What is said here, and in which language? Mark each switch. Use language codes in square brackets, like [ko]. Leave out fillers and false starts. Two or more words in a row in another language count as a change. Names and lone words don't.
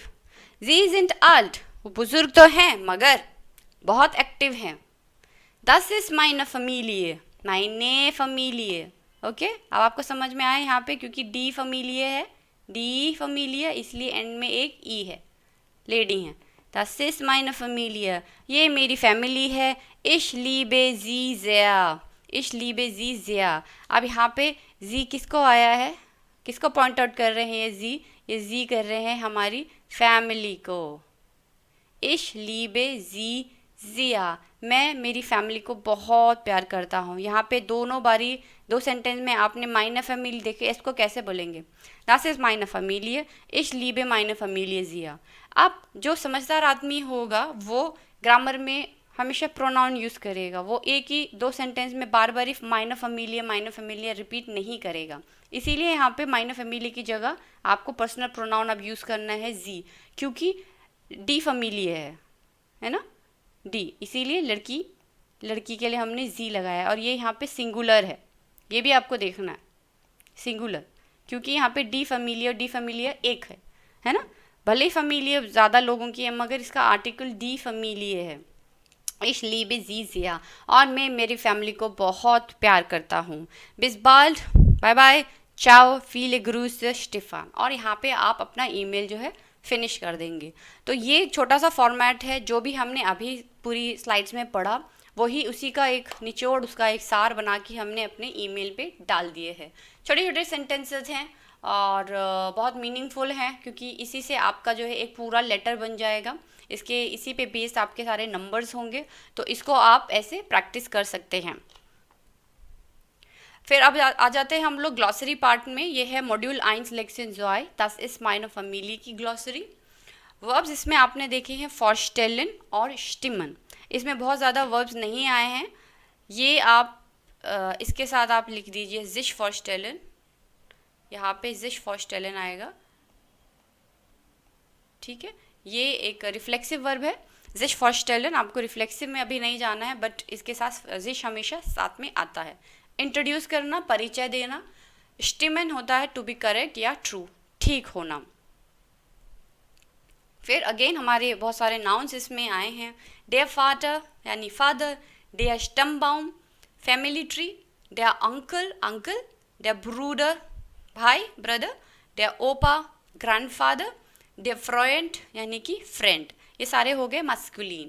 [de] sie sind alt, [hi] वो बुजुर्ग तो हैं मगर बहुत एक्टिव हैं। [de] das ist meine Familie, meine Familie. [hi] ओके, अब आपको समझ में आया यहाँ पे, क्योंकि [de] die Familie [hi] है, [de] die Familie, [hi] इसलिए एंड में एक ई है, लेडी हैं। [de] Das ist meine Familie, [hi] ये मेरी फैमिली है। [de] Ich liebe sie sehr, ich liebe sie sehr। [hi] अब यहाँ पे जी किसको आया है, किसको पॉइंट आउट कर रहे हैं? ये जी कर रहे हैं हमारी फैमिली को। [de] Ich liebe sie sehr, [hi] मैं मेरी फैमिली को बहुत प्यार करता हूँ। यहाँ पे दोनों बारी दो सेंटेंस में आपने [de] meine Familie [hi] देखे, इसको कैसे बोलेंगे? [de] Das ist meine Familie, ich liebe meine Familie sehr। [hi] अब जो समझदार आदमी होगा वो ग्रामर में हमेशा प्रोनाउन यूज़ करेगा, वो एक ही दो सेंटेंस में बार बार [de] meine Familie [hi] रिपीट नहीं करेगा। इसीलिए यहाँ पे [de] meine Familie [hi] की जगह आपको पर्सनल प्रोनाउन अब यूज़ करना है जी, क्योंकि [de] die Familie [hi] है ना, डी, इसीलिए लड़की के लिए हमने जी लगाया। और ये यहाँ पे सिंगुलर है, ये भी आपको देखना है, सिंगुलर, क्योंकि यहाँ पे [de] die Familie [hi] एक है ना। भले ही फैमिलिया ज़्यादा लोगों की है मगर इसका आर्टिकल [de] die Familie [hi] है। [de] Ich liebe sie sehr, [hi] और मैं मेरी फैमिली को बहुत प्यार करता हूँ। [de] Bis bald, [en] bye bye, [de] ciao, viele Grüße, Stefan। [hi] और यहाँ पे आप अपना ईमेल जो है फिनिश कर देंगे। तो ये छोटा सा फॉर्मेट है, जो भी हमने अभी पूरी स्लाइड्स में पढ़ा वही उसी का एक निचोड़, उसका एक सार बना के हमने अपने ईमेल पे डाल दिए हैं। छोटे छोटे सेंटेंसेस हैं और बहुत मीनिंगफुल हैं, क्योंकि इसी से आपका जो है एक पूरा लेटर बन जाएगा। इसी पे बेस्ड आपके सारे नंबर्स होंगे, तो इसको आप ऐसे प्रैक्टिस कर सकते हैं। फिर अब आ जाते हैं हम लोग ग्लॉसरी पार्ट में। ये है मॉड्यूल 1 लेक्शन 2, [de] das ist meine Familie [hi] की ग्लॉसरी। वर्ब्स इसमें आपने देखे हैं vorstellen और stimmen। इसमें बहुत ज़्यादा वर्ब्स नहीं आए हैं, ये आप इसके साथ आप लिख दीजिए [de] sich vorstellen, [hi] यहाँ पे [de] sich vorstellen [hi] आएगा, ठीक है। ये एक रिफ्लेक्सिव वर्ब है [de] sich vorstellen, [hi] आपको रिफ्लेक्सिव में अभी नहीं जाना है, बट इसके साथ sich हमेशा साथ में आता है। इंट्रोड्यूस करना, परिचय देना। स्टिमन होता है [en] to be correct [hi] या ट्रू, ठीक होना। फिर अगेन हमारे बहुत सारे नाउन्स इसमें आए हैं। [de] der Vater [hi] यानी फादर, [de] der Stammbaum [en] family tree, [de] der Onkel [hi] अंकल, [de] der Bruder [hi] भाई ब्रदर, [de] der Opa [hi] ग्रैंडफादर, [de] der Freund [hi] यानी कि फ्रेंड, ये सारे हो गए मस्कुलिन।